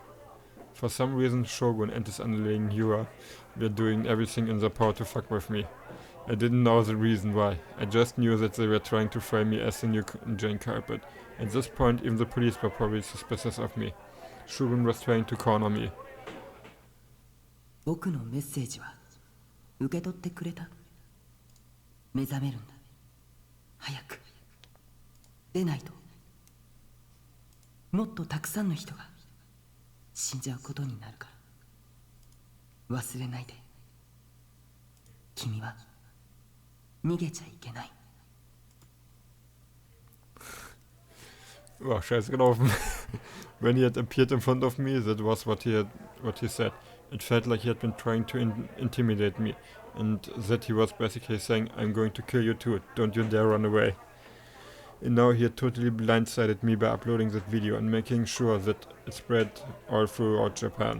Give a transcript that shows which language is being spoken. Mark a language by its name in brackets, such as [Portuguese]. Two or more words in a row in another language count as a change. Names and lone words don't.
[English] For some reason, Shogun and his underling Yura were doing everything in their power to fuck with me. I didn't know the reason why. I just knew that they were trying to frame me as the new Jane culprit. At this point, even the police were probably suspicious of me. Shogun was trying to corner me. [Japanese] 僕のメッセージは受け取ってくれた？目覚めるんだ。早く出ないともっとたくさんの人が死んじゃうことになるから。忘れないで。君は逃げちゃいけない。 [German] Oh, scheiße gelaufen. [English] When he had appeared in front of me, that was what he said. It felt like he had been trying to intimidate me, and that he was basically saying, "I'm going to kill you too, don't you dare run away." And now he had totally blindsided me by uploading that video and making sure that it spread all throughout Japan.